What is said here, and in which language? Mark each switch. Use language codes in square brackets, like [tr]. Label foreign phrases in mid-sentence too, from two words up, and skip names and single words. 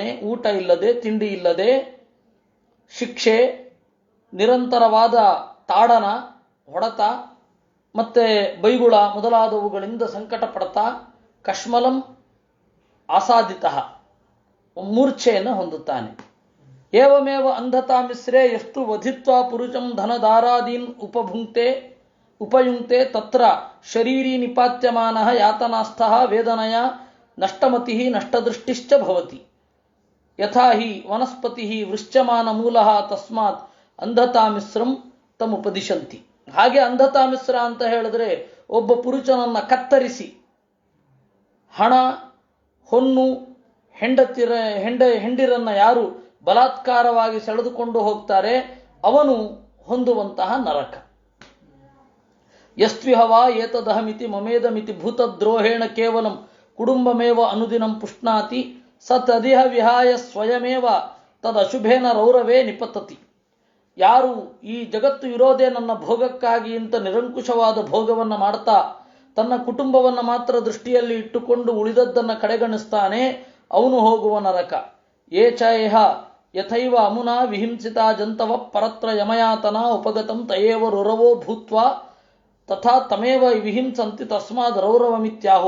[kn] ಊಟ ಇಲ್ಲದೆ, ತಿಂಡಿ ಇಲ್ಲದೆ, ಶಿಕ್ಷೆ, ನಿರಂತರವಾದ ತಾಡನ, ಹೊಡೆತ ಮತ್ತೆ ಬೈಗುಳ ಮೊದಲಾದವುಗಳಿಂದ ಸಂಕಟ ಪಡ್ತಾ [sa] ಕಶ್ಮಲಂ ಆಸಾದಿತ [kn] ಮೂರ್ಛೆಯನ್ನು ಹೊಂದುತ್ತಾನೆ. [sa] ಏವಮೇವ ಅಂಧತಾಮಿಸ್ರೇ ಎಷ್ಟು ವಧಿತ್ವಾ ಪುರುಷಂ ಧನದಾರಾದೀನ್ ಉಪಯುಂಕ್ತೆ ತತ್ರ ಶರೀರೀ ನಿಪಾತ್ಯಮಾನಃ ಯಾತನಾಸ್ಥಃ ವೇದನಯ ನಷ್ಟಮತಿ ನಷ್ಟದೃಷ್ಟಿಶ್ಚ ಭವತಿ ಯಥಾ ಹಿ ವನಸ್ಪತಿ ವೃಶ್ಚಮಾನ ಮೂಲಃ ತಸ್ಮಾತ್ ಅಂಧತಾಮಿಸ್ರಂ ತಮುಪದಿಶಂತಿ. [kn] ಹಾಗೆ ಅಂಧತಾಮಿಸ್ರ ಅಂತ ಹೇಳಿದ್ರೆ ಒಬ್ಬ ಪುರುಷನನ್ನ ಕತ್ತರಿಸಿ ಹಣ, ಹೊನ್ನು, ಹೆಂಡಿರನ್ನ ಯಾರು ಬಲಾತ್ಕಾರವಾಗಿ ಸೆಳೆದುಕೊಂಡು ಹೋಗ್ತಾರೆ ಅವನು ಹೊಂದುವಂತಹ ನರಕ. [sa] ಯಸ್ತ್ವಿಹವಾ ಏತದಹಮಿತಿ ಮಮೇದಮಿತಿ ಭೂತದ್ರೋಹೇಣ ಕೇವಲಂ ಕುಟುಂಬಮೇವ ಅನುದಿನಂ ಪುಷ್ಣಾತಿ ಸ ತದಿಹ ವಿಹಾಯ ಸ್ವಯಮೇವ ತದಶುಭೇನ ರೌರವೇ ನಿಪತತಿ. [kn] ಯಾರು ಈ ಜಗತ್ತು ಇರೋದೇ ನನ್ನ ಭೋಗಕ್ಕಾಗಿ ಅಂತ ನಿರಂಕುಶವಾದ ಭೋಗವನ್ನು ಮಾಡ್ತಾ ತನ್ನ ಕುಟುಂಬವನ್ನು ಮಾತ್ರ ದೃಷ್ಟಿಯಲ್ಲಿ ಇಟ್ಟುಕೊಂಡು ಉಳಿದದ್ದನ್ನು ಕಡೆಗಣಿಸ್ತಾನೆ, ಅವನು ಹೋಗುವ ನರಕ. [sa] ಏಚೇಹ ಯಥೈವ ಅಮುನಾ ವಿಹಿಂಸಿತಾ ಜಂತವ ಪರತ್ರ ಯಮಯಾತನಾ ಉಪಗತಂ ತಯೇವ ರುರವೋ ಭೂತ್ವ ತಥಾ ತಮೇವ ವಿಹಿಂಸಂತಿ ತಸ್ಮಾದ್ ರೌರವಮಿತ್ಯಾಹು.